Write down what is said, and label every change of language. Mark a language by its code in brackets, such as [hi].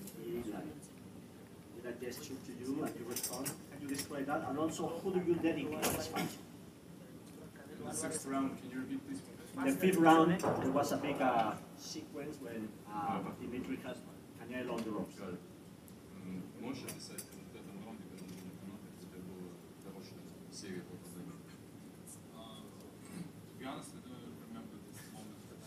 [en] He did a gesture to you and you respond. Can you describe that? And also, who do you dedicate this fight? The 6th round, can you repeat please? In the 5th round, there was a big sequence when Dimitri has Canelo on the ropes. [ru] Можешь описать в этом раунде, когда на канате тебе было хорошее серия попаданий? [en] To be honest, I don't remember this moment.